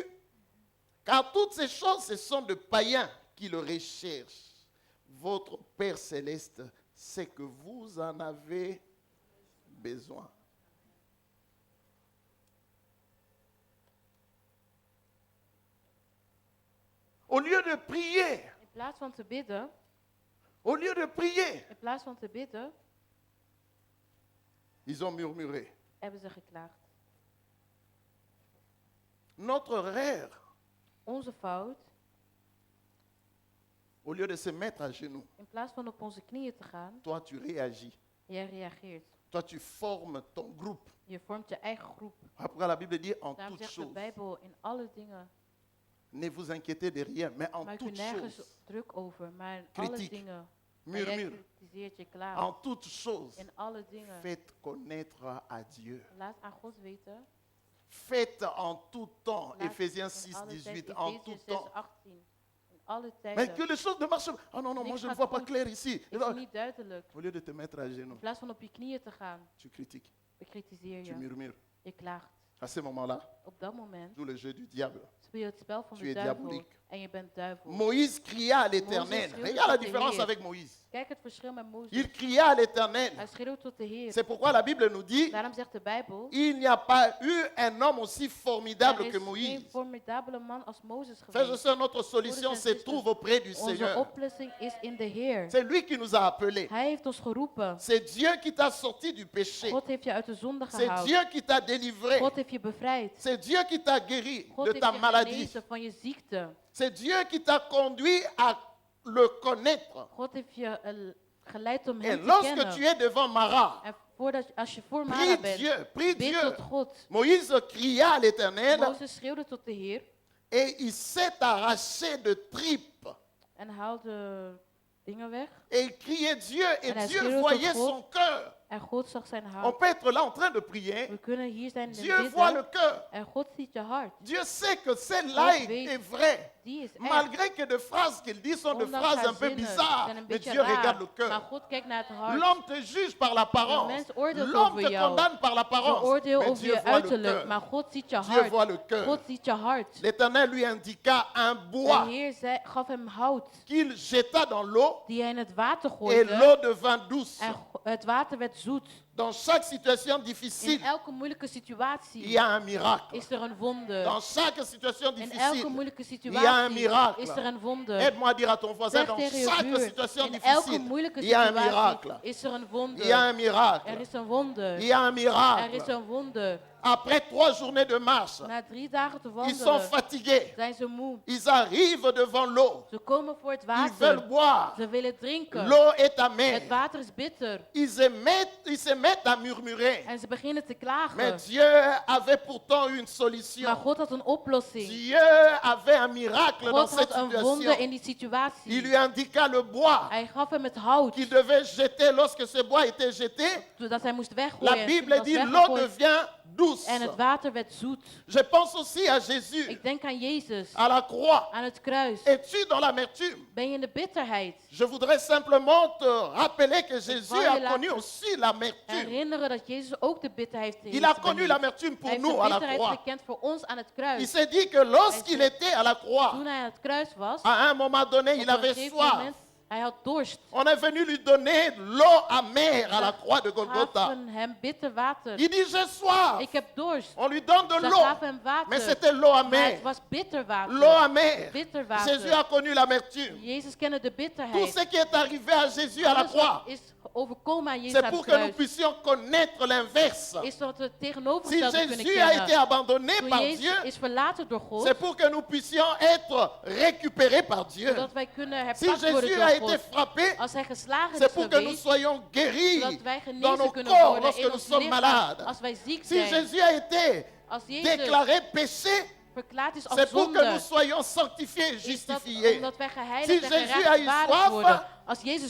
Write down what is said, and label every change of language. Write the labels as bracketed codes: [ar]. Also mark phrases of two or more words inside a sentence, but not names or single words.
[fr] Car toutes ces choses, ce sont de païens qui le recherchent. Votre Père céleste sait que vous en avez besoin. Au lieu de prier, [nl] in plaats van te bidden, [fr] au lieu de prier, [nl] in plaats van te bidden, [fr] ils ont murmuré. [nl] hebben ze geklaagd. [fr] Notre rêve [nl] onze fout. [fr] Au lieu de se mettre à genoux, [nl] In plaats van op onze knieën te gaan, [fr] toi tu réagis. [nl] jij reageert. [fr] Toi tu formes ton groupe. [nl] Je vormt je eigen groep. [fr] Après la Bible dit en [nl] Daarom [fr] toutes [nl] zegt de [fr] choses. [nl] Bijbel in alle dingen. [fr] Ne vous inquiétez de rien, mais en [nl] Maak u [fr] toutes [nl] nergens [fr] choses. [nl] druk over, maar in alle Kritiek. dingen. Maar jij [fr] Murmure. [nl] kritiseert je klaar. [fr] En toutes choses. [nl] In alle dingen. [fr] Faites connaître à Dieu. [nl] Laat aan God weten. [fr] Faites en tout temps. [nl] Laat [fr] Ephésiens [nl] in [fr] 6, [nl] alle [fr] 18. [nl] tijd, [fr] En [nl] Efeziërs [fr] tout [nl] 6, [fr] temps. [nl] 18. In alle [fr] Mais [nl] tijden. [fr] que les choses ne marchent pas. Ah non, non, moi [nl] Niks [fr] je ne [nl] gaat [fr] vois pas [nl] goed. [fr] clair ici. [nl] Ik zie niet duidelijk. [fr] Au lieu de te mettre à genoux, [nl] In plaats van op je knieën te gaan, [fr] tu critiques, [nl] bekritiseer [fr] tu [nl] je. [fr] murmures. [nl] Je klaagt. [fr] À ce moment-là, [nl] Op dat moment [fr] joue le jeu du diable. [nl] speel je het spel van [fr] Tu [nl] de [fr] es [nl] duivel. [fr] diabolique. [nl] En je bent duivel. [fr] Moïse cria à l'Éternel. [nl] schreeuwde [fr] Regarde la [nl] tot de [fr] différence [nl] Heer. [fr] avec Moïse. [nl] Kijk het verschil met Mozes. [fr] Il cria à l'Éternel. [nl] Hij schreeuwt tot de Heer. [fr] C'est pourquoi la Bible nous dit, [nl] Daarom zegt de Bijbel, [fr] il n'y a pas eu un homme aussi [nl] er [fr] formidable [nl] is [fr] que [nl] geen [fr] Moïse. [nl] formidabele man als Mozes [fr] Frères et [nl] geweest. [fr] sœurs, notre solution se trouve auprès du [nl] Onze [fr] Seigneur. [nl] oplossing is in de Heer. [fr] C'est lui qui nous a appelés. [nl] Hij heeft ons geroepen. [fr] C'est Dieu qui t'a sorti du péché. [nl] God heeft je uit de zonde [fr] C'est [nl] gehaald. [fr] Dieu qui t'a délivré. [nl] God heeft je bevrijd. [fr] C'est Dieu qui t'a guéri [nl] God [fr] de [nl] heeft [fr] ta [nl] je [fr] maladie. [nl] genezen van je ziekte. [fr] C'est Dieu qui t'a conduit à le connaître. [nl] God heeft je geleid om [fr] Et [nl] hem te [fr] lorsque tu [nl] kennen. [fr] es devant Mara, [nl] En als je voor [fr] prie [nl] Mara bent, [fr] Dieu, prie [nl] bid [fr] Dieu. [nl] tot God. [fr] Moïse cria à l'Éternel [nl] Mozes schreeuwde tot de Heer [fr] et il s'est arraché de tripes. [nl] en haalde dingen weg. [fr] Et il criait Dieu et [nl] En hij [fr] Dieu [nl] schreeuwde [fr] voyait [nl] tot God. [fr] son cœur. [nl] En God zag zijn [fr] On [nl] hart. [fr] peut être là en train de prier. [nl] We kunnen hier zijn in [fr] Dieu [nl] het [fr] voit le [nl] bidden. [fr] cœur. [nl] En God ziet je hart. [fr] Dieu sait que celle-là [nl] God weet, [fr] est vraie. [nl] die is echt. [fr] Malgré que de phrases qu'il dit sont des [nl] Ondanks [fr] phrases [nl] haar [fr] un peu [nl] zinnen [fr] bizarres, [nl] zijn een [fr] mais [nl] beetje [fr] Dieu regarde le [nl] raar. Maar [fr] cœur. [nl] God kijkt naar het hart. [fr] L'homme te juge par l'apparence. [nl] De mens oordeelt [fr] L'homme [nl] over [fr] te [nl] jou. [fr] condamne par l'apparence. [nl] Beoordeel [fr] Mais [nl] over [fr] Dieu [nl] je [fr] voit le [nl] uiterlijk, maar [fr] cœur. [nl] God ziet je [fr] Dieu [nl] hart. [fr] voit le cœur. [nl] God ziet je hart. [fr] L'Éternel lui indiqua un [nl] De [fr] bois [nl] Heer gaf hem hout [fr] qu'il jeta dans l'eau [nl] die hij in het water [fr] et [nl] gooide. [fr] l'eau devint douce. [nl] En het water werd zoet. [fr] Dans chaque situation [nl] In [fr] difficile, [nl] elke moeilijke [fr] il [nl] situatie [fr] y a un miracle. [nl] is er een wonder. [fr] Dans chaque situation [nl] In elke [fr] difficile, [nl] moeilijke [fr] il y a un [nl] situatie [fr] miracle. [nl] is er een wonder. [fr] Aide-moi à dire à ton voisin, [nl] Zeg [fr] dans [nl] tegen je [fr] chaque [nl] buur, [fr] situation [nl] in elke [fr] difficile, [nl] moeilijke [fr] il y a un [nl] situatie [fr] miracle. [nl] is er een [fr] Il [nl] wonder. [fr] y a un [nl] Er [fr] miracle. [nl] is een wonder. [fr] Il y a un [nl] Er is [fr] miracle. [nl] een wonder. [fr] Après 3 journées de marche, [nl] Na 3 dagen te [fr] ils sont [nl] wandelen [fr] fatigués. [nl] zijn ze moe. [fr] Ils arrivent devant l'eau. [nl] Ze komen voor het [fr] Ils veulent [nl] water. [fr] boire. [nl] Ze willen drinken. [fr] L'eau est [nl] Het [fr] amère. [nl] water is bitter. [fr] Ils se mettent à murmurer. [nl] En ze beginnen te [fr] Mais [nl] klagen. [fr] Dieu avait pourtant une solution. [nl] Maar God had een oplossing. [fr] Dieu avait un miracle dans [nl] God [fr] cette [nl] had een wonder [fr] situation. [nl] in die [fr] Il [nl] situatie. [fr] lui indiqua le bois [nl] Hij gaf hem het hout [fr] qu'il devait jeter. Lorsque ce bois était jeté, [nl] dat hij moest [fr] la [nl] weggooien. [fr] Bible [nl] Het was [fr] dit l'eau [nl] weggegooid [fr] devient douce. [nl] en het water werd zoet. [fr] Je pense aussi à Jésus, [nl] Ik denk aan Jezus, [fr] à la croix. [nl] aan het kruis. [fr] Es-tu dans l'amertume? [nl] Ben je in de bitterheid? [fr] Je voudrais simplement te rappeler que Jésus [nl] wou je [fr] a [nl] laten [fr] connu aussi l'amertume. [nl] Herinneren dat Jezus ook de bitterheid heeft [fr] Il a connu [nl] beleefd. [fr] l'amertume pour [nl] Hij heeft [fr] nous [nl] de [fr] à la [nl] bitterheid [fr] croix. [nl] gekend voor ons aan het [fr] Il [nl] kruis. [fr] s'est dit que lorsqu'il était à la croix, [nl] Toen hij aan het kruis was, [fr] à un moment donné, [nl] op [fr] il [nl] een [fr] avait [nl] gegeven [fr] soif. [nl] moment, hij had dorst. [fr] On est venu lui donner l'eau amère à la croix de Golgotha. [nl] Gaven hem bitter water. [fr] Il dit, j'ai soif. [nl] Ik heb dorst. [fr] On lui donne de [nl] Ze [fr] l'eau. [nl] gaven hem [fr] Mais [nl] water. [fr] c'était l'eau [nl] Maar [fr] amère. [nl] het was bitter [fr] L'eau [nl] water. [fr] amère. [nl] Bitter [fr] Jésus a [nl] water. [fr] connu l'amertume. [nl] Jezus kende de [fr] Tout [nl] bitterheid. [fr] ce qui est arrivé à Jésus à la [nl] Alles wat [fr] croix, [nl] is overkomen aan Jezus [fr] c'est [nl] aan [fr] pour [nl] het [fr] que nous [nl] kruis. [fr] puissions connaître l'inverse. [nl] Is dat we het [fr] Si [nl] tegenovergestelde kunnen [fr] Jésus a été [nl] kennen. [fr] abandonné [nl] Toen [fr] par [nl] Jezus [fr] Dieu, [nl] is verlaten door God, [fr] c'est pour que nous puissions être récupérés par Dieu. [nl] zodat wij kunnen [fr] Si [nl] herpakt worden [fr] Jésus a [nl] door [fr] été [nl] God. [fr] frappé, [nl] Als hij geslagen [fr] c'est [nl] is [fr] pour que nous [nl] geweest, [fr] soyons guéris [nl] zodat wij [fr] dans [nl] genezen [fr] nos [nl] kunnen [fr] corps [nl] worden [fr] lorsque [nl] in [fr] nous [nl] ons [fr] sommes [nl] lichaam [fr] malades. [nl] als wij ziek [fr] Si [nl] zijn. [fr] Jésus a été [nl] Als Jezus [fr] déclaré péché, [nl] verklaard is [fr] c'est [nl] als [fr] pour que nous [nl] zonde, [fr] soyons sanctifiés et [nl] is dat [fr] justifiés. [nl] omdat wij [fr] Si [nl] geheiligd en [fr] Jésus a eu [nl] gerechtvaardigd [fr] soif, [nl] worden. Als Jezus